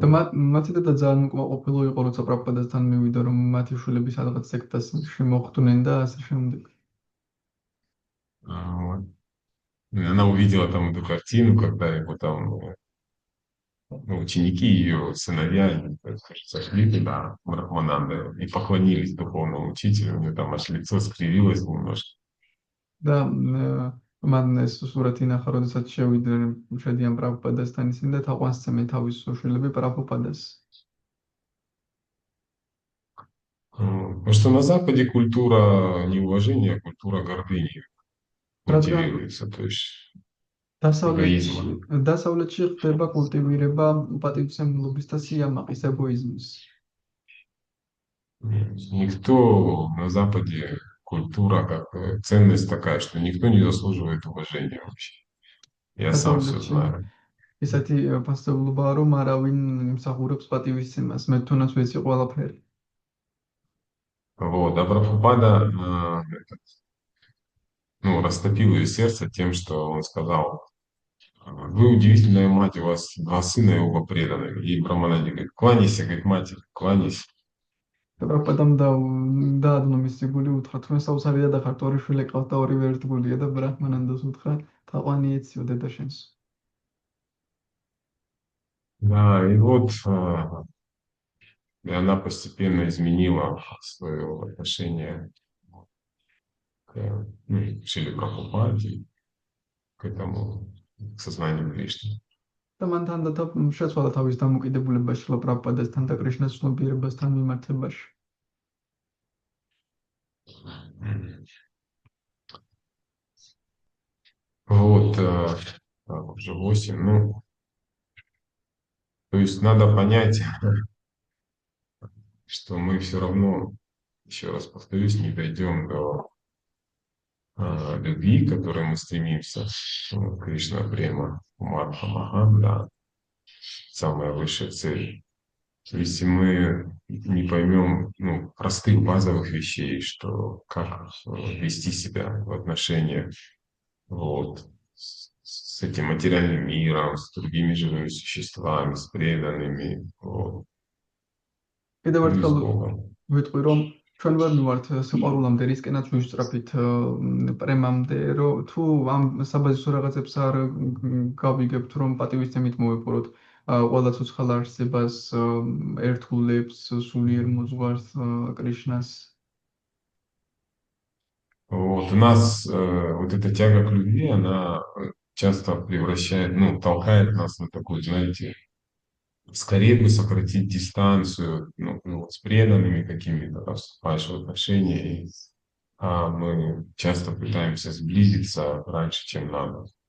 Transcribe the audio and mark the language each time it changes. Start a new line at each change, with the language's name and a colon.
Georgian: და მათი დედა ძალიან უკმაყოფილო იყო, როცა პრაბჰუპადასთან მივიდა, რომ მათი შვილები სადღაც სექტას შემოხვდნენ და ასე შემდეგ.
Russian: Вот. Она увидела там эту картину, когда его там ученики, ее сыновья сошли туда, Брахмананда, и поклонились духовному учителю, у нее там аж лицо скривилось немножко.
Georgian: და მან ეს სურათი ნახა, როდესაც შედიან პრაბჰუპადასთან ისინი და თაყვანს სცემენ თავის შვილები პრაბჰუპადას.
Russian: Потому что на Западе культура неуважения, культура гордыни культивируется. То есть эгоизма.
Georgian: დასავლეთში ხდება კულტივირება პატივცემლობის და სიამაყის ეგოიზმის.
Russian: Никто на Западе, культура как ценность такая, что никто не заслуживает уважения вообще. Я сам все
Georgian: დასავლეთში
Russian: знаю.
Georgian: ისეთი ფასეულობაა, რომ არავინ იმსახურებს პატივისცემას, მე თუნდაც ვიცი ყველაფერი.
Russian: Вот, а Прабхупада растопил ее сердце тем, что он сказал: вы удивительная мать, у вас два сына и оба преданные. И Браманади говорит: кланяйся, говорит, матери, кланяйся.
Georgian: პრაბჰუპადამ დაადნო მისი გული უთხრა, თქვენ საოცარია და ხართ, ორი შვილი ყავთ და ორივე ერთგულია და ბრაჰმანანდას უთხრა, თაყვანი ეციო დედა შენს.
Russian: Да, и вот и она постепенно изменила свое отношение к Шриле Прабхупаде, к этому, к сознанию Кришны.
Georgian: და მან თანდათან შეცვალა თავის დამოკიდებულება შრილა პრაბჰუპადასთან და კრიშნას ცნობიერებასთან მიმართებაში.
Russian: Вот, так, уже 8. Ну, то есть надо понять, что мы все равно, еще раз повторюсь, не дойдем до любви, к которой мы стремимся. Кришна Према, Марха Махан, да, самая высшая цель. Если мы не поймем простых базовых вещей, что как вести себя в отношениях вот, с этим материальным миром, с другими живыми существами, с преданными, вот,
Georgian: კიდევ
Russian: ну и с
Georgian: ერთხელ
Russian: Богом.
Georgian: ვიტყვი, რომ ჩვენ ვერ მივართ სიყვარულამდე, რისკენაც ვისწრაფით პრემამდე, რომ თუ ამ საბაზისო რაღაცებს არ გავიგებთ, რომ პატივისცემით მოვეპყროთ ყველა ცოცხალ არსებას, ერთგულებს, სულიერ მოძღვარს კრიშნას.
Russian: Вот, у нас вот эта тяга к любви, она часто превращает, толкает нас на такую, знаете, скорее бы сократить дистанцию с преданными какими-то, да, вступаешь в отношения, а мы часто пытаемся сблизиться раньше, чем надо.